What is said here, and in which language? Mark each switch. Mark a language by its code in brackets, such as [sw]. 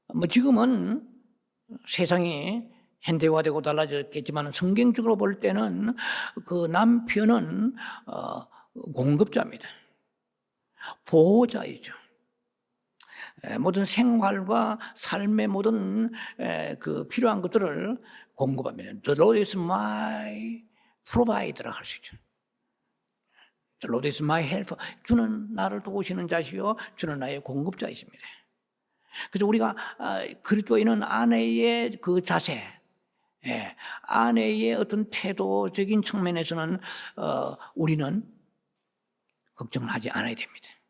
[ko] 지금은 세상이 현대화되고 달라졌겠지만 성경적으로 볼 때는 그 남편은 공급자입니다. 보호자이죠. 모든 생활과 삶의 모든 그 필요한 것들을 공급합니다. [en] The Lord is my provider [ko] 라고 할 수 있죠. [en] The Lord is my helper. [ko] 주는 나를 도우시는 자시요, 주는 나의 공급자이십니다. 그래서 우리가 그리스도인은 아내의 그 자세, 아내의 어떤 태도적인 측면에서는 우리는 걱정을 하지 않아야 됩니다.